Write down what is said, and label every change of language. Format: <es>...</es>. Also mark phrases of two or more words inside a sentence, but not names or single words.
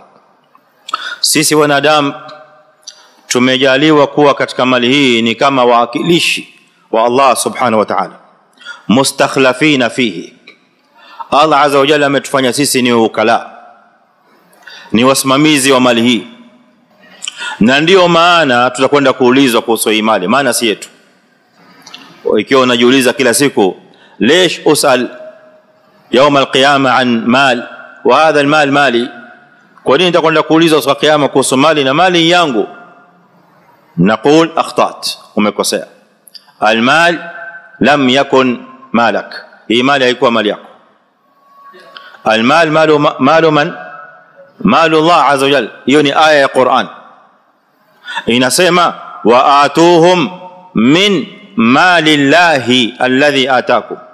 <sw>Sisi wanadamu tumejaliwa kuwa katika mali hii ni kama waakilishi wa Allah</sw> <ar>سبحانه وتعالى مستخلفين فيه. الله عز وجل</ar> <sw>ametufanya sisi ni ukala, ni wasimamizi wa mali hii, Na ndio maana tutakwenda kuulizwa kuhusu hii mali, maana si yetu. Ikiwa unajiuliza kila siku</sw> <ar>ليش اسال يوم القيامه عن مال وهذا المال مالي,</ar> <sw>kwa nini nitakwenda kuulizwa siku ya kiyama kuhusu mali na mali yangu?</sw> <ar>نقول أخطأت,</ar> <sw>umekosea.</sw> <ar>المال لم يكن مالك,</ar> <sw>hii mali haikuwa mali yako.</sw> <ar>المال مال من? مال الله عز وجل.</ar> <sw>Hiyo ni aya ya Qur'an inasema</sw> <ar>وآتوهم من مال الله الذي آتاكم.</ar>